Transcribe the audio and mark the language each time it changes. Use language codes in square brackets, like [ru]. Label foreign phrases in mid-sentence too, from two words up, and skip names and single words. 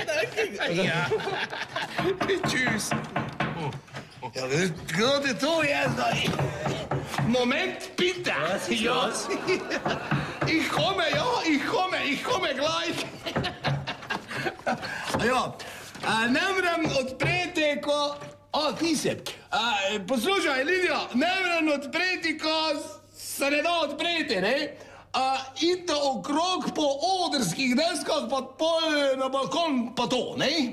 [de] Ja. Tschüss. Ja, gerade du jetzt. Moment, bitte. Ja. Ich komme gleich. [sl] Ja, ne morem odpreti, ko... ti se. Poslušaj, Lidija, ne morem odpreti, ko se ne da odpreti, ne? Idite okrog po odrskih deskah, pa pol na balkon, pa to, ne?